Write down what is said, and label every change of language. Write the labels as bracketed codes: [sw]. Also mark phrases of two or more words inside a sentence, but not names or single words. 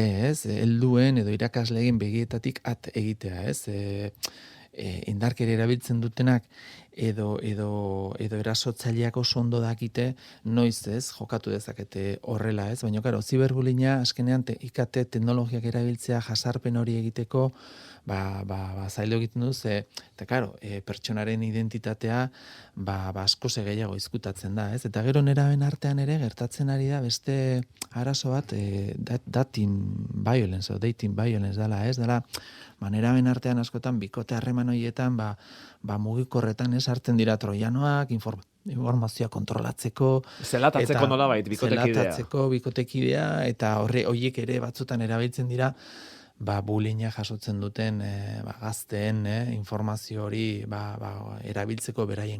[eu] ez, helduen edo irakasleen begietatik at egitea, ez, indarkeria erabiltzen dutenak edo erasotzaileak oso ondo dakite noiz, ez, jokatu dezakete horrela, ez, baina ziberbullyinga azkenean IKT teknologiak erabiltzea jasarpen hori egiteko, zailo egiten du, eta karo, pertsonaren identitatea, asko gehiago izkutatzen da, ez? Eta gero neraben artean ere, gertatzen ari da, beste arazo bat, [en] dating violence, o dating violence dela, ez? [eu] Dela, neraben artean askotan, bikote harreman horietan, mugikorretan, ez? Hartzen dira troianoak, informazioa kontrolatzeko. Zelatatzeko nolabait, bikotekidea, eta horiek ere batzutan erabiltzen dira, bullyinga jasotzen duten gazteen informazio hori erabiltzeko beraien